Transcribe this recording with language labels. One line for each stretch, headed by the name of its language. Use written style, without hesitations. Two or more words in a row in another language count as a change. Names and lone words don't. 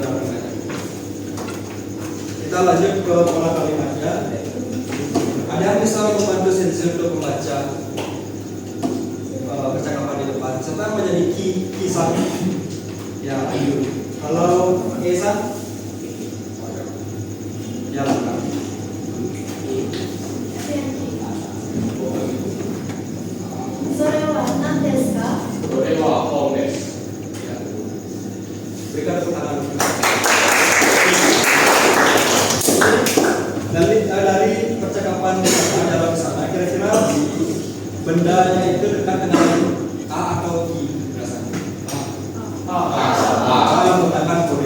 Indonesian: Kita lanjut ke pola kalimatnya. Ada yang bisa membantu sensor untuk membaca percakapan di depan. Siapa yang menjadi kisah? Ya, Ayu. Kalau Esa? Ya, lengkap.
Japanese: それは何ですか? それはフォームです.
Indonesian: Ya. Berikan tepuk tangan. Dari percakapan dalam sana, kira-kira bendanya itu dekat dengan A atau I rasanya? A menggunakan sore.